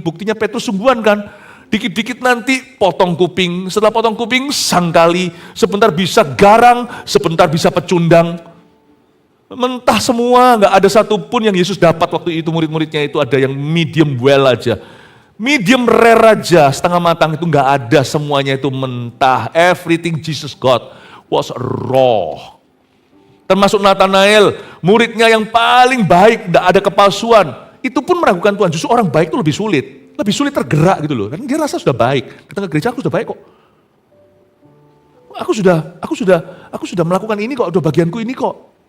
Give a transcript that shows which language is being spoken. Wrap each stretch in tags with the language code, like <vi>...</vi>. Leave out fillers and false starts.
<id>Buktinya Petrus sungguhan kan. Dikit-dikit nanti potong kuping, setelah potong kuping sangkali, sebentar bisa garang, sebentar bisa pecundang. Mentah semua, nggak ada satupun yang Yesus dapat waktu itu, murid-muridnya itu ada yang medium well aja. Medium rare aja, setengah matang itu nggak ada, semuanya itu mentah.</id> <en>Everything Jesus got was raw.</en> <id>Termasuk Nathanael, muridnya yang paling baik, nggak ada kepalsuan. Itu pun meragukan Tuhan, justru orang baik itu lebih sulit. Lebih sulit tergerak gitu loh, kan dia rasa sudah baik. Datang ke gereja, aku sudah baik kok. Aku sudah melakukan ini kok, udah bagianku ini kok.</id>